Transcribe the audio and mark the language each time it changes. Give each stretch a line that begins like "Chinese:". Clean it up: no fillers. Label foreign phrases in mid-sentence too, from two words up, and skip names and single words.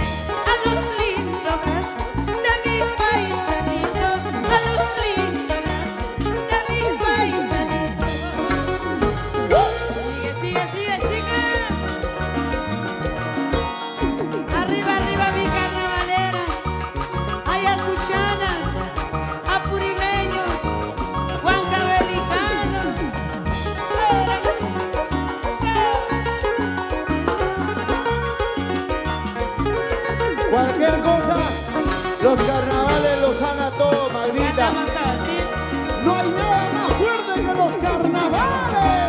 Spanish: A los lindos brazos de mi paisanito. A los lindos brazos de mi paisanito. Sigue, sigue, sigue, chicas. Arriba, arriba, mi carnavaleras. Ayacuchanas, apurimeños, huancavelicanos. Cualquier cosa, los carnavales los sana todo, Ya maldita. estamos así. No hay nada más fuerte que los carnavales.